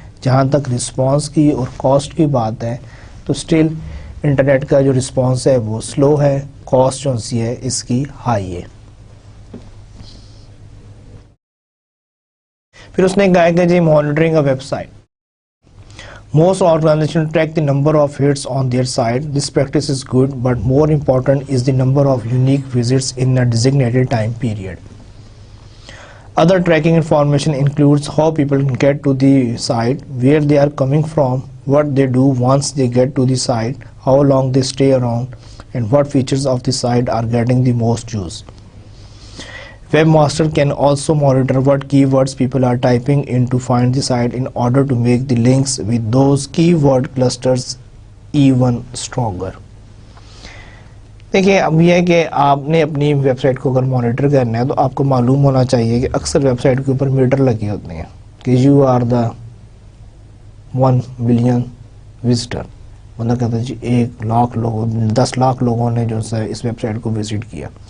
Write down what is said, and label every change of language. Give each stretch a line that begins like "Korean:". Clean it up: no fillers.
Urdu: جہاں تک رسپانس کی اور کاسٹ کی بات ہے تو سٹل انٹرنیٹ کا جو رسپانس ہے وہ سلو ہے، کاسٹ جو سی ہے اس کی ہائی ہے. پھر اس نے کہا کہ جی
English: Monitoring a website. Most organizations track the number of hits on their site. This practice is good, but more important is the number of unique visits in a designated time period. Other tracking information includes how people get to the site, where they are coming from, what they do once they get to the site, how long they stay around, and what features of the site are getting the most use. Webmaster can also monitor what keywords people are typing in to find the site in order to make the links with those keyword clusters even stronger.
Urdu: دیکھیں اب یہ ہے کہ آپ نے اپنی web site کو اگر مانیٹر کرنا ہے تو آپ کو معلوم ہونا چاہیے کہ اکثر ویب سائٹ کے اوپر میٹر لگے ہوتے ہیں کہ
English: You are the 1 billion visitor.
Urdu: مطلب کہتا ہے جی 1 لاکھ لوگوں 10 لاکھ لوگوں نے جو ہے اس ویب سائٹ کو وزٹ کیا.